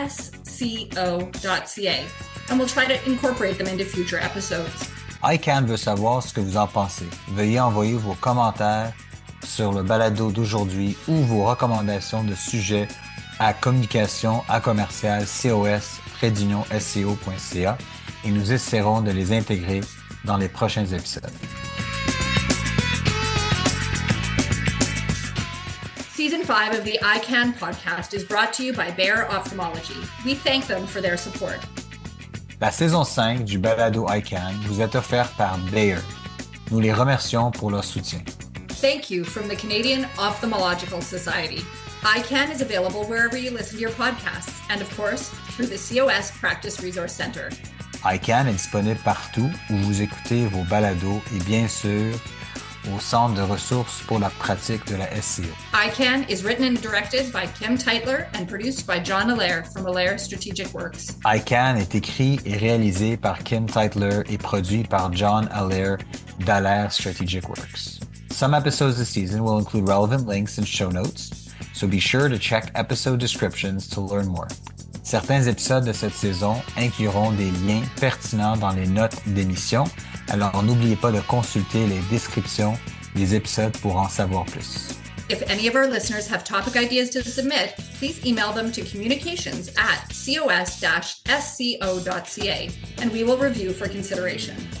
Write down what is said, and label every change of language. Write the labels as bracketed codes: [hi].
[en] cos-sco.ca, and we'll try to incorporate them into future episodes. [fr] EyeCan veut savoir ce que vous en pensez. Veuillez envoyer vos commentaires sur le balado d'aujourd'hui ou vos recommandations de sujets à communication@cos-sco.ca et nous essaierons de les intégrer dans les prochains épisodes. [en] Season 5 of the EyeCan Podcast is brought to you by Bayer Ophthalmology. We thank them for their support. [fr] La saison 5 du balado EyeCan vous est offerte par Allaire. Nous les remercions pour leur soutien. [en] Thank you from the Canadian Ophthalmological Society. EyeCan is available wherever you listen to your podcasts and, of course, through the COS Practice Resource Center. [fr] EyeCan est disponible partout où vous écoutez vos balados et bien sûr au Centre de ressources pour la pratique de la SCO. [en] EyeCan is written and directed by Kim Tytler and produced by John Allaire from Allaire Strategic Works. [fr] EyeCan est écrit et réalisé par Kim Tytler et produit par John Allaire d'Allaire Strategic Works. [en] Some episodes this season will include relevant links and show notes, so be sure to check episode descriptions to learn more. [fr] Certains épisodes de cette saison incluront des liens pertinents dans les notes d'émission, alors n'oubliez pas de consulter les descriptions des épisodes pour en savoir plus. [en] If any of our listeners have topic ideas to submit, please email them to communications@cos-sco.ca and we will review for consideration.